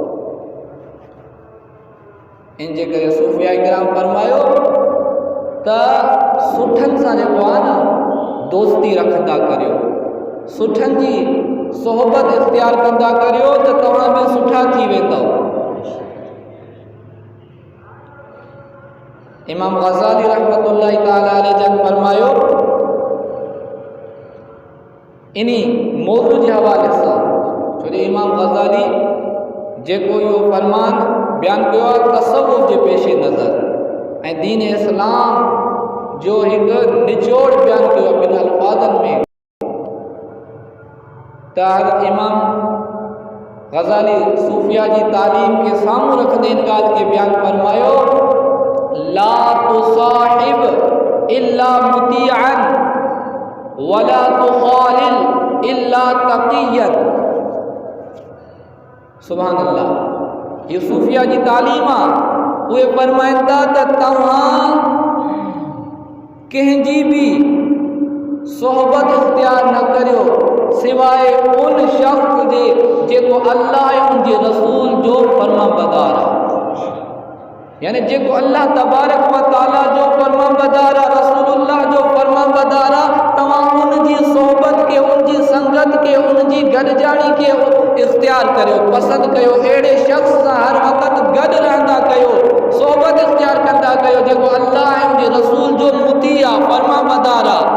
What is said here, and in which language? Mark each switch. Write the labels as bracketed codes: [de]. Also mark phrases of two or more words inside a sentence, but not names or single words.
[sd] इन जे करे सूफ़िया इकराम फरमायो त सुठनि सां जेको आहे न दोस्ती रखंदा करियो, सुठनि जी सोहबत इख़्तियार कंदा करियो त तव्हां बि सुठा थी वेंदव। इमाम ग़ज़ाली [ar] رحمة الله تعالى عليه [sd] जन फरमायो इन्ही मौज़ू जे हवाले सां, छो जो इमाम ग़ज़ाली जेको इहो फरमान बयानु कयो आहे तसव्वुफ़ जे पेशे नज़र ऐं दीन इस्लाम जो हिकु निचोड़ बयानु कयो आहे ॿिनि अल्फाज़नि में, त इमाम ग़ज़ाली सूफ़िया जी तालीम खे साम्हूं रखंदे इन ॻाल्हि खे बयानु फरमायो [ar] لا تصاحب إلا مطيعا ولا تخالل إلا تقيا. سبحان الله, [sd] ये सूफिया जी तालीम आहे। उहे फरमाइनि था त तव्हां कंहिंजी बि सोहबत इख़्तियार न करियो सिवाय उन शख़्स जे जेको अल्लाह ऐं उन जे रसूल जो फर्माबरदार आहे, यानी जेको अल्लाह [ar] تبارك وتعالى [sd] जो फर्माबरदार आहे, रसूलुल्लाह जो फर्माबरदार आहे, तव्हां उन जी सोहबत खे, उन जी संगत खे, उन जी गॾिजाणी खे इख़्तियार करियो, पसंदि कयो, अहिड़े शख़्स सां हर वक़्तु गॾु रहंदा कयो, सोहबत इख़्तियार कंदा कयो जेको अल्लाह ऐं उन जे रसूल जो मुती आहे, फर्माबरदार आहे।